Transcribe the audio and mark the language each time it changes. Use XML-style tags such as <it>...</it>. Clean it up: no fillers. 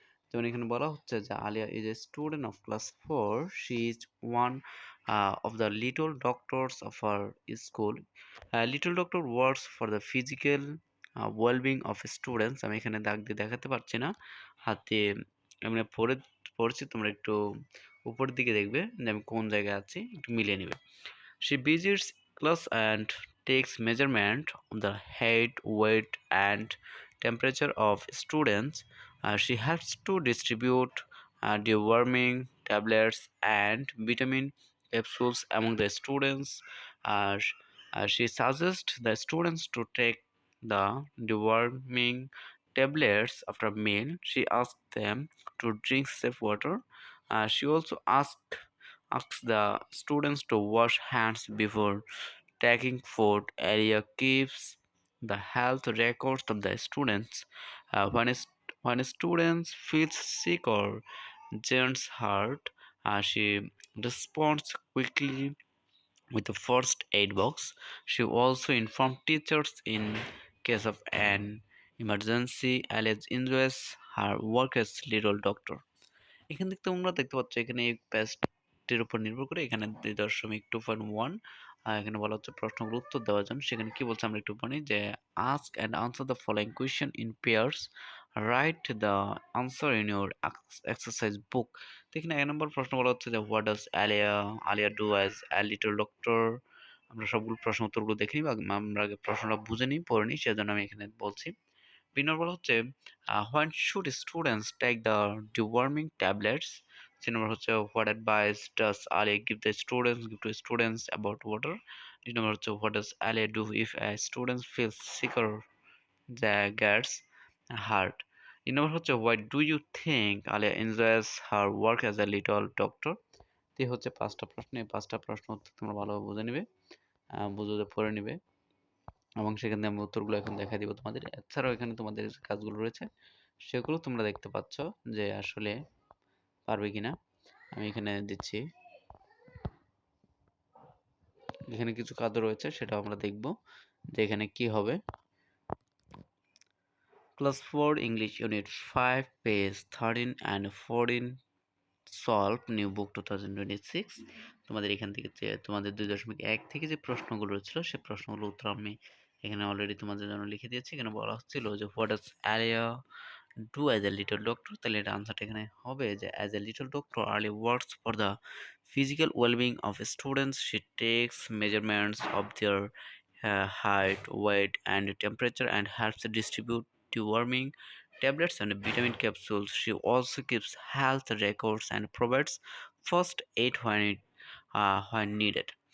<bn>যেমন এখানে বলা হচ্ছে যে</bn> <en>Aliya is a student of class 4, she is one of the little doctors of our school. Little doctor works for the physical wellbeing of students.</en> <bn>আমি এখানে দাগ দিয়ে দেখাতে পারছি না, হাতে আমি পড়ছি, তোমরা একটু উপরের দিকে দেখবে যে আমি কোন জায়গায় আছি, একটু মিলিয়ে নিবে।</bn> <en>She visits class and takes measurement of the height, weight, and temperature of students. She helps to distribute deworming tablets and vitamin capsules among the students. Uh, she suggests the students to take the deworming tablets after meal. She asks them to drink safe water. She also asks the students to wash hands before taking food. Area keeps the health records of the students. When students feel sick or gets hurt, she responds quickly with a first aid box. She also informed teachers in case of an emergency. Alice enjoys her work as little doctor.</en> <bn>এখান থেকে তোমরা দেখতে পাচ্ছ এখানে এই প্যাচটির উপর নির্ভর করে এখানে 2.2.1 এখানে বলা হচ্ছে প্রশ্নগুলোর উত্তর দেওয়ার জন্য। সেখানে কি বলছে আমরা একটু পড়ি যে</bn> <en>Ask and answer the following question in pairs, write the answer in your exercise book.</en> <bn>তো এখানে 1 নম্বর প্রশ্ন বলা হচ্ছে যে</bn> <en>What does Aliya do as a little doctor.</en> <bn>আমরা সবগুলো প্রশ্ন উত্তরগুলো দেখে নিই বা আমরা আগে প্রশ্নটা বুঝে নিই, পড়ে নিই, সেজন্য আমি এখানে বলছি। বিনর বলা হচ্ছে</bn> <en>when should students take the deworming tablets.</en> <bn>C নম্বর হচ্ছে</bn> <en>what advice does Ali give to students about water.</en> <bn>D নম্বর হচ্ছে</bn> <en>what does Ali do if a student feels sick or gets hurt.</en> <bn>ই নম্বর হচ্ছে</bn> <en>why do you think Ali enjoys her work as a little doctor.</en> <bn>এই হচ্ছে 5টা প্রশ্ন। এই 5টা প্রশ্ন উত্তর তোমরা ভালোভাবে বুঝে নিবে, বুঝে পড়ে নিবে এবং সেখান থেকে আমি উত্তরগুলো এখন দেখাই দিব তোমাদের। এছাড়াও এখানে তোমাদের যে কাজগুলো রয়েছে সেগুলো তোমরা দেখতে পাচ্ছ যে আসলে পারবে কিনা। আমি এখানে দিচ্ছি, এখানে কিছু কাজ রয়েছে সেটা আমরা দেখব যে এখানে কি হবে।</bn> <en>Class 4 English unit 5 page 13 and 14 solve new book 2026।</en> <bn>তোমাদের এখান থেকে যে তোমাদের 2.1 থেকে যে প্রশ্নগুলো ছিল সেই প্রশ্নগুলোর উত্তর আমি এখানে অলরেডি তোমাদের জন্য লিখে দিয়েছি। এখানে বলা হচ্ছিল যে</bn> <en>What does Aliya do as a little doctor.</en> <bn>তাহলে এটা আনসারটা এখানে হবে যে</bn> <en>As a little doctor Aliya works for the physical well-being of students. She takes measurements of their height, weight, and temperature and helps distribute deworming tablets and vitamin capsules. She also keeps health records and provides first aid when needed.</en>